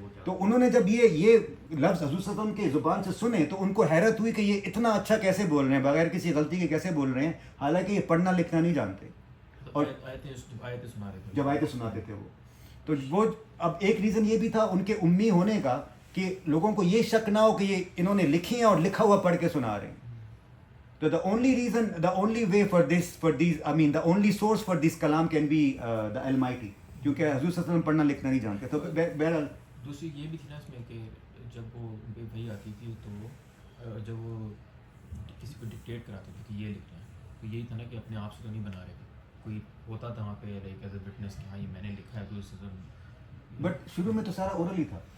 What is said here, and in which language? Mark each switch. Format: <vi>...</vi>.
<hi>तो उन्होंने जब ये लफ्ज़ हज़रत सल्लल्लाहु अलैहि वसल्लम के ज़ुबान से सुने तो उनको हैरत हुई कि ये इतना अच्छा कैसे बोल रहे हैं, बगैर किसी गलती के कैसे बोल रहे हैं, हालांकि ये पढ़ना लिखना नहीं जानते। और जब आयतें सुनाते थे वो, तो वो अब एक रीज़न ये भी था उनके उम्मी होने का कि लोगों को ये शक ना हो कि ये इन्होंने लिखी हैं और लिखा हुआ पढ़ के सुना रहे हैं।</hi> <en>तो the only way for these, I mean, the only source for this kalam can be the Almighty,</en> <hi>क्योंकि हज़रत सल्लल्लाहु अलैहि वसल्लम पढ़ना लिखना नहीं जानते। तो बहरहाल दूसरी ये भी थी ना इसमें कि जब वो बेवही आती थी तो जब वो किसी को डिक्टेट कराते थे कि ये लिखना है, तो यही था ना कि अपने आप से तो नहीं बना रहे थे, कोई होता था वहाँ पे</hi> <en>like as a witness</en> <hi>कि हाँ ये मैंने लिखा है। तो बट शुरू में तो सारा ओरल ही था।</hi>